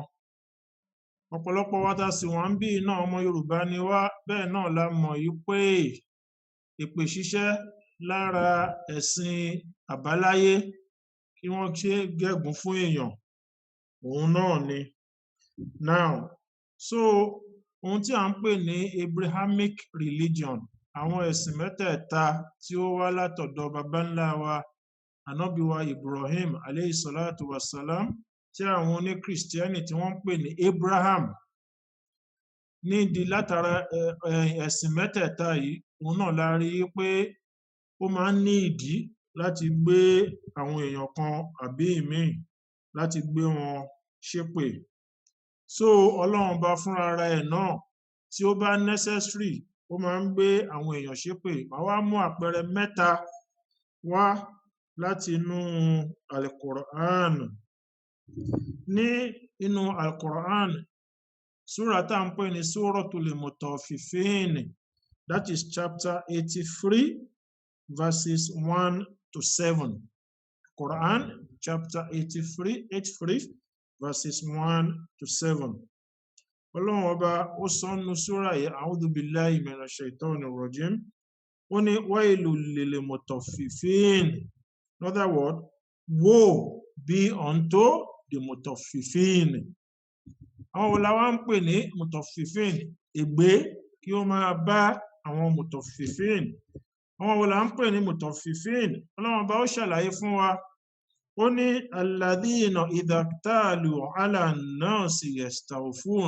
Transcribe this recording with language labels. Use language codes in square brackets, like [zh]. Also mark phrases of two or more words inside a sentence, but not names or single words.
[yo] Ọ̀pọ̀lọpọ̀ wa tá sì wà ń bí náà ọmọ Yorùbá ni wá, bẹ́ẹ̀ náà la mọ̀ yí pé èpè ṣíṣẹ́ lára ẹ̀sìn àbáláyé kí wọ́n ṣe gégùn fún èèyàn, òun náà ni. [en] Now, so [yo] ohun tí à ń pè ní [en] Abrahamic religion, [yo] àwọn ẹ̀sìn mẹ́tẹ̀ẹ̀ta tí ó wá látọ̀dọ̀ baba ńlá wa Ànábì wa Ibrahim [ar] عليه الصلاة والسلام, [yo] tí àwọn oní Kìrìsìtíẹ́nì tí wọ́n ń pè ní Abraham, nídìí látara ẹ̀sìn mẹ́tẹ̀ẹ̀ta yìí, òun náà la rí pé ó máa ń ní ìdí láti gbé àwọn èèyàn kan àbí ìmíì láti gbé wọn ṣépè. So Ọlọ́run bá fúnra ara ẹ̀ náà tí ó bá necessary ó máa ń gbé àwọn èèyàn ṣépè. Màá wá mú àpẹẹrẹ mẹ́ta wá láti inú Al-Qur'an. Ní inú Al-Qur'an, súrà tá à ń pè ní Suratul Mutaffifin, [en] that is chapter 83 verses 1 to 7. Quran chapter 83 verses 1 to 7. [yo] Ọlọ́run ọba ó sọ nínú súrà yìí, [ar] أعوذ بالله من الشيطان الرجيم, [yo] ó ní [ar] ويل للمطففين. [en] In other words, woe be unto the mutaffifin. [yo] Àwọn wo la wá ń pè ní mutaffifin? Ègbé kí ó máa bá àwọn mutaffifin. Àwọn wo la ń pè ní mutaffifin? Ọlọ́run bá ó ṣàlàyé fún wa. Ó ní [ar] الذين إذا اكتالوا على الناس يستوفون.